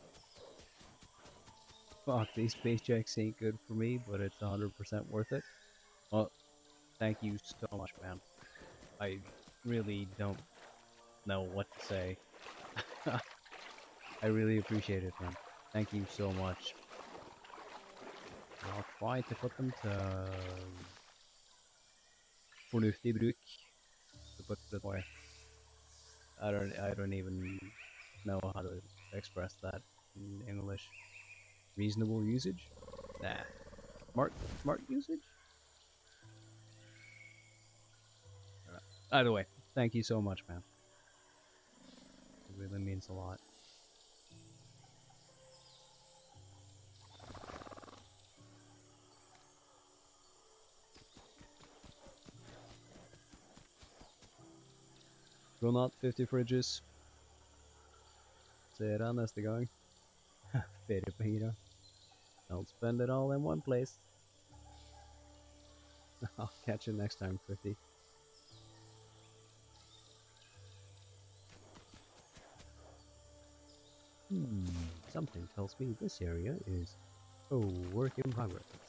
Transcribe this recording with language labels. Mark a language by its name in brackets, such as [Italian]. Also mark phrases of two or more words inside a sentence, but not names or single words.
[English] Fuck, these paychecks ain't good for me, but it's 100% worth it. Well, thank you so much, man. I really don't know what to say. I really appreciate it, man. Thank you so much. I'll try to put them to [Norwegian] fornuftig bruk, [English] to put it away. I don't even know how to express that in English. Reasonable usage? Nah. Smart usage? Either way, thank you so much, man. It really means a lot. Will not 50 fridges. [Norwegian] Se deg neste gang. Ferie på hyra. [English] Don't spend it all in one place. I'll catch you next time, 50. Something tells me this area is a work in progress.